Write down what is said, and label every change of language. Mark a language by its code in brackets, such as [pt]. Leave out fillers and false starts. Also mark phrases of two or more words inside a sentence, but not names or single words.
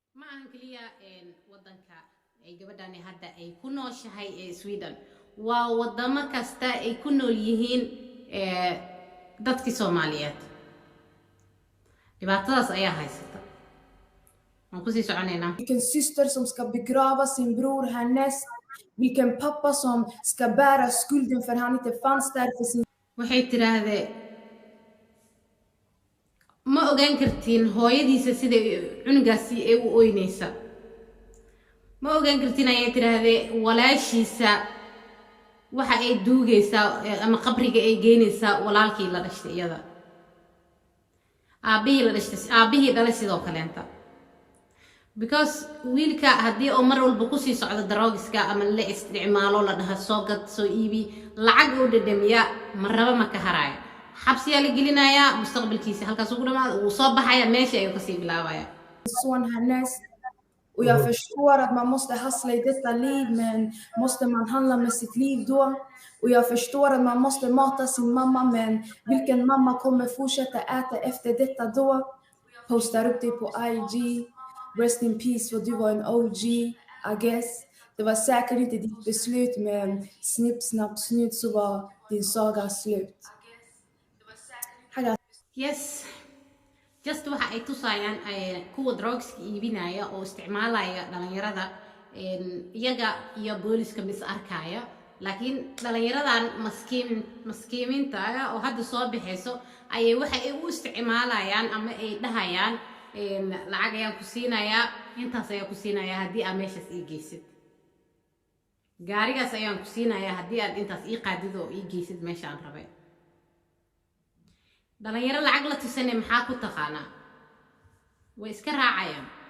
[so] maahan kaliya wadanka ay gabadhani hadda ay ku nooshahay ee Sweden waa wadamo kasta ay ku nool yihiin dadkii Soomaaliyeed dhibaatadaas ayaa haysata aan ku sii soconaynaa [sv] vilken syster som ska begrava sin bror härnäst, vilken pappa som ska bära skulden för han inte fanns där för sin. [so] waxay tiraahday ma ogaan kartiin hooyadiisa sida cunugaasi ay u ooynaysa ma ogaan kartiin ayay tiraahday walaashiisa waxa ay duugaysaa ama qabriga ay geynaysaa walaalkii la dhashtay iyada aabihii dhalay sidoo kaleenta because wiilka haddii oo mar walba ku sii socdo daroogiska ama la isticmaalo la dhaha soo gad soo iibi lacag u dhadhamiya marraba ma ka haraayo xabsiyaa la gelinayaa mustaqbalkiisa halkaas ugu dhamaad uu soo baxaya meesha ayuu kasii bilaabaya [sv] Son härnäst. Och jag förstår att man måste hassla i detta liv, men måste man handla med sitt liv då? Och jag förstår att man måste mata sin mamma, men vilken mamma kommer fortsätta äta efter detta då? Postar upp dig på IG. [en] Rest in peace, [sv] för du var en OG, [en] I guess. [sv] Det var säkert inte ditt beslut, men snipp, snapp, snutt så var din saga slut. [en] yes just [so] waxa ay tusayaan kuwa drugs iibinaya oo isticmaalaya dhalinyarada iyaga iyo booliska mis arkaya laakiin dhalinyaradan maskiiminta oo hadda soo bixayso ayay waxa ay u isticmaalayaan ama ay dhahayaan lacag ayaan ku siinayaa intaas ayaan ku siinayaa haddii aad meeshaas ii geysid gaarigaas ayaan ku siinayaa haddii aad intaas ii qaadid oo ii geysid meesha aan rabay dhalinyaro lacag la tusane maxaa ku taqaanaa way iska raacayaan